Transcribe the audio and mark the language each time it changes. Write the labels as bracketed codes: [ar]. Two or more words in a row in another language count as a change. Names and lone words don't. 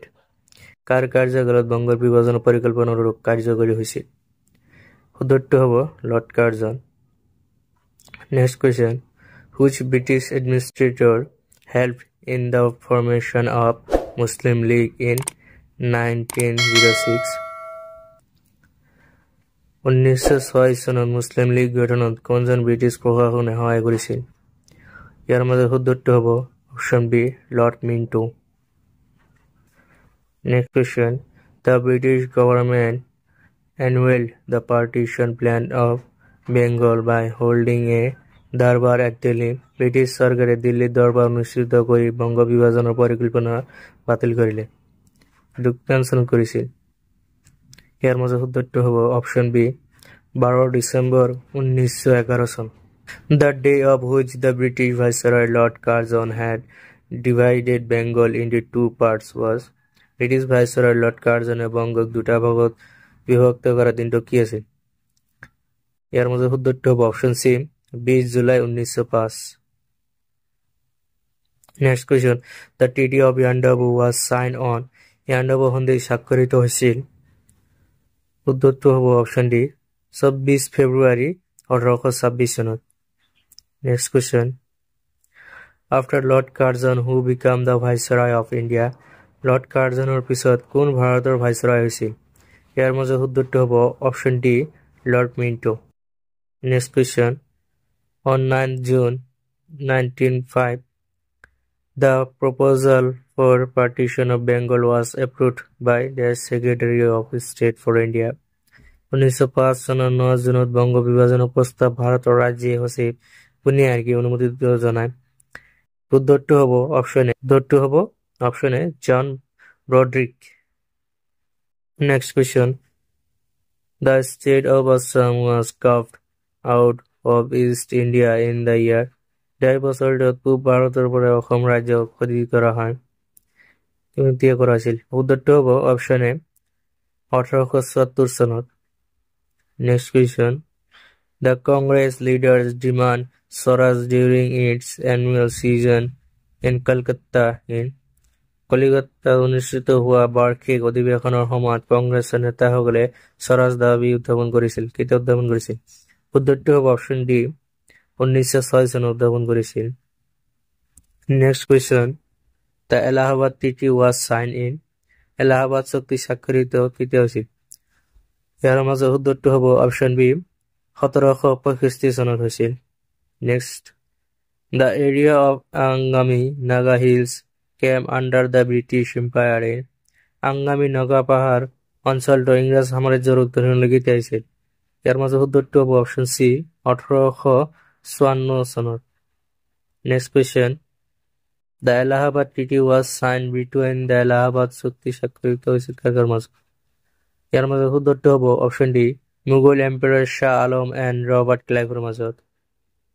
[as] কাৰ কাৰ্যকালত বংগৰ বিভাজনৰ পৰিকল্পনাৰ কাৰ্যকৰী হৈছিল? উত্তৰটো হ'ব লৰ্ড কাৰ্জন। [en] Next question, which British administrator helped in the formation of Muslim League in 1906? [as] 1906 চনত মুছলিম লীগ গঠনত কোনজন ব্ৰিটিছ প্ৰশাসনে সহায় কৰিছিল? ইয়াৰ মাজত উত্তৰটো হ'ব [en] option B [as] লৰ্ড মিণ্টো। [en] Next question, the British government annulled the partition plan of Bengal by holding a দৰবাৰ at Delhi. [as] ব্ৰিটিছ চৰকাৰে দিল্লীত দৰবাৰ অনুষ্ঠিত কৰি বংগ বিভাজনৰ পৰিকল্পনা বাতিল কৰিলে। কোন চনত কৰিছিল? ইয়াৰ মাজত উত্তৰটো হ'ব [en] option B [as] 12 ডিচেম্বৰ 1911 চন। [en] The day of which the British Viceroy Lord Curzon had divided Bengal into two parts was? [as] ব্ৰিটিছ ভাইচৰয় লৰ্ড কাৰ্জনে বংগক দুটা ভাগত বিভক্ত কৰা দিনটো কি আছিল? ইয়াৰ মাজত উত্তৰটো হ'ব [en] option C [as] 20 জুলাই 1905। [en] Next question, the Treaty of Yandabu was signed on? [as] ইয়াণ্ডাবু সন্ধি স্বাক্ষৰিত হৈছিল? উত্তৰটো হ'ব [en] option D [as] 24 ফেব্ৰুৱাৰী 1826 চনত। [en] Next question, after Lord Curzon who became the Viceroy of India? [as] লৰ্ড কাৰ্জনৰ পিছত কোন ভাৰতৰ ভাইচৰয় হৈছিল? ইয়াৰ মাজত উত্তৰটো হ'ব [en] option D [as] লৰ্ড মিণ্টো। [en] next question, on 9 June 1905 the proposal for partition of Bengal was approved by the Secretary of State for India. [as] 1905 চনৰ 9 জুনত বংগ বিভাজনৰ প্ৰস্তাৱ ভাৰতৰ ৰাজ্যিক সচিব কোনে অনুমোদন জনায়? উত্তৰটো হ'ব [en] option A [as] জন ব্ৰডৰিক। [en] Next question, the state of Assam was carved out of East India in the year? [as] 10 বছৰত পূব ভাৰতৰ পৰা অসম ৰাজ্যক খোদিত কৰা হয় কেতিয়া কৰা হৈছিল? উত্তৰটো হ'ব [en] option A [as] 1874 চনত। [en] Next question, the Congress leaders demand Swaraj during its annual session in Calcutta in? [as] কলিকতাত অনুষ্ঠিত হোৱা বাৰ্ষিক অধিৱেশনৰ সময়ত কংগ্ৰেছৰ নেতাসকলে স্বৰাজ দাবী উত্থাপন কৰিছিল। কেতিয়া উত্থাপন কৰিছিল? উত্তৰটো হ'ব [en] option D [as] 1906 চনত উত্থাপন কৰিছিল। [en] next question, the Allahabad treaty was signed in? [as] এলাহাবাদ চুক্তি স্বাক্ষৰিত কেতিয়া হৈছিল? ইয়াৰ মাজত উত্তৰটো হ'ব [en] option B [as] 1765 চনত হৈছিল। [en] next, the area of Angami Naga Hills came under the British Empire? [as] আংগামী নগা পাহাৰ অঞ্চলটো ইংৰাজ সাম্ৰাজ্যৰ অধীনলৈ কেতিয়া আহিছিল? ইয়াৰ মাজত উত্তৰটো হ'ব [en] option C [as] 1854 চনত। [en] next question, the Allahabad treaty was signed between? [as] দ্য এলাহাবাদ চুক্তি স্বাক্ষৰিত হৈছিল কাৰ মাজত? ইয়াৰ মাজত উত্তৰটো হ'ব [en] option D [as] মোগল এম্পায়াৰ শ্বাহ আলম এণ্ড ৰবাৰ্ট ক্লাইভৰ মাজত।